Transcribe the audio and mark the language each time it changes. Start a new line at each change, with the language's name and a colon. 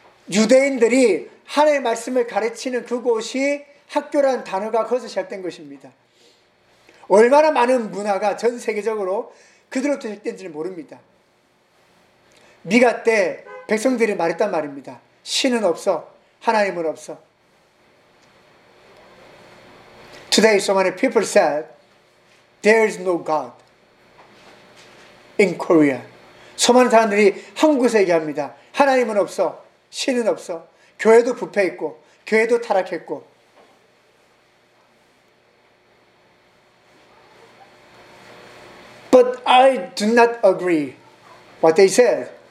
Korean: 유대인들이 하나님의 말씀을 가르치는 그곳이 학교라는 단어가 거기서 시작된 것입니다. 얼마나 많은 문화가 전 세계적으로 그들로부터 시작된지는 모릅니다. 미가 때 백성들이 말했단 말입니다. 신은 없어. 하나님은 없어.
English: Today so many people said there is no God. In Korea.
Korean: 수많은 사람들이 한국에서 얘기합니다. 하나님은 없어. 신은 없어. 교회도 부패했고 교회도 타락했고
English: But I do not agree what they said.